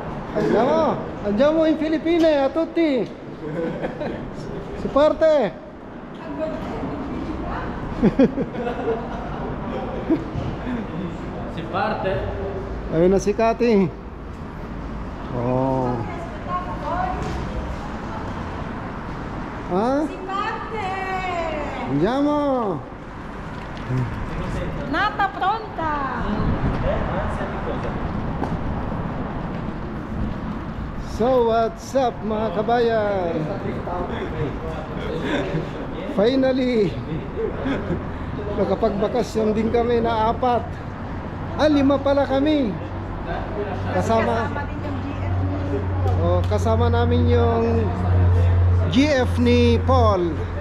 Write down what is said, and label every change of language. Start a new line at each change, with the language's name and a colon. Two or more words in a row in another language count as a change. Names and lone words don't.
Italian: Andiamo in Filippine a tutti. Si parte. Si parte.
Filipino: Ayun na si Kati. Oh. Ah?
Italian: Si parte. Andiamo. Nata pronta.
English: So what's up
Filipino: mga kabayan? Finally nakapagbakasyon din kami na 4. 5 pala kami. Kasama din yung GF. kasama namin yung GF ni Paul.